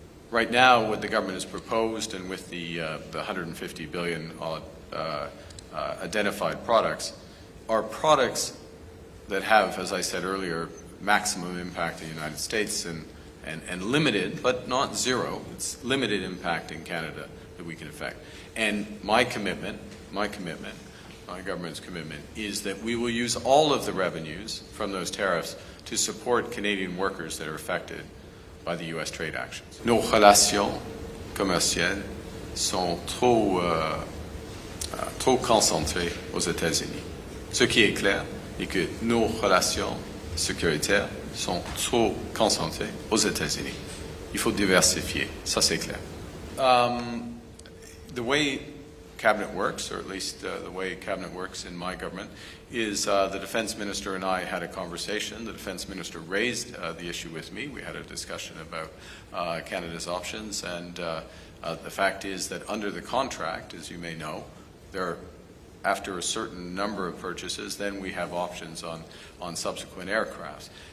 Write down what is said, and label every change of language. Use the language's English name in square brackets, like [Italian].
[English] Right now, what the government has proposed, and with the 150 billion identified products, are products that have, as I said earlier, maximum impact in the United States and limited, but not zero. It's limited impact in Canada that we can affect. And my government's commitment, is that we will use all of the revenues from those tariffs to support Canadian workers that are affected by the U.S. trade actions. [French] Nos relations commerciales sont trop concentrées aux États-Unis. Ce qui est clair est que nos relations sécuritaires sont trop concentrées aux États-Unis. Il faut diversifier, ça c'est clair. [English] The way Cabinet works, or at least the way Cabinet works in my government, is the Defense Minister and I had a conversation. The Defense Minister raised the issue with me. We had a discussion about Canada's options, and the fact is that under the contract, as you may know, after a certain number of purchases, then we have options on subsequent aircrafts.